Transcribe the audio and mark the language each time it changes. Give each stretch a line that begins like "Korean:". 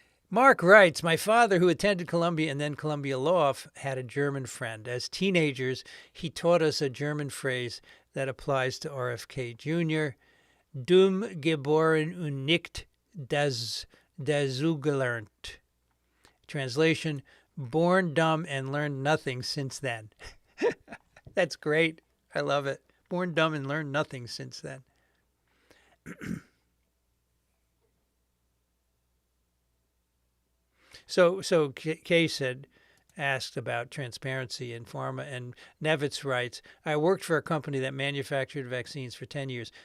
English: Mark writes, my father, who attended Columbia and then Columbia Law, had a German friend. As teenagers, he taught us a German phrase that applies to RFK Jr.
German: Dumm geboren und nicht dazugelernt.
English: Translation, born dumb and learned nothing since then. That's great. I love it. Born dumb and learned nothing since then. So Kay said, asked about transparency in pharma, and Nevitz writes, I worked for a company that manufactured vaccines for 10 years.